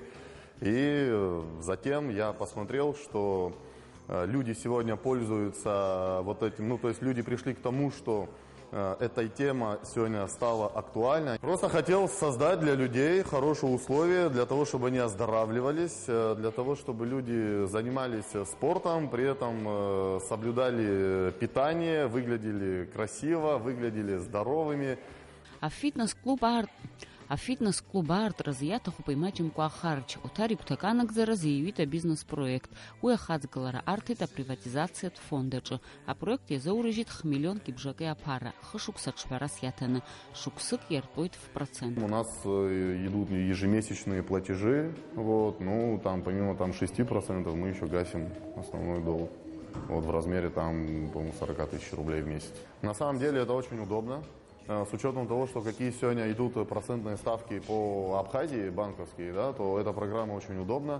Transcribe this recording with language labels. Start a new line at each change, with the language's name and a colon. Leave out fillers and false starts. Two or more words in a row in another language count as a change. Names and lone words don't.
Russian: И затем я посмотрел, что люди сегодня пользуются вот этим, то есть люди пришли к тому, что эта тема сегодня стала актуальной. Просто хотел создать для людей хорошие условия, для того, чтобы они оздоравливались, для того, чтобы люди занимались спортом, при этом соблюдали питание, выглядели красиво, выглядели здоровыми.
Abkhazian: Афитнес-клуб аартразы иаҭахуп имаҷымкәа ахарџь. Оҭар игәҭаканагӡара зиҩит абизнес-проект. Уи ахаҵгылара арҭеит априватизациатә фондаҿы. Апроект иазоурыжьит хмиллионки бжаки аԥара, хышықәса ҿҳәарас иаҭаны. Шықәсык иартәоит
Russian: в процент. У нас идут ежемесячные платежи, там помимо 6% мы еще гасим основной долг. Вот в размере по-моему, 40 тысяч рублей в месяц. На самом деле это очень удобно. С учетом того, что какие сегодня идут процентные ставки по Абхазии банковские, то эта программа очень удобна.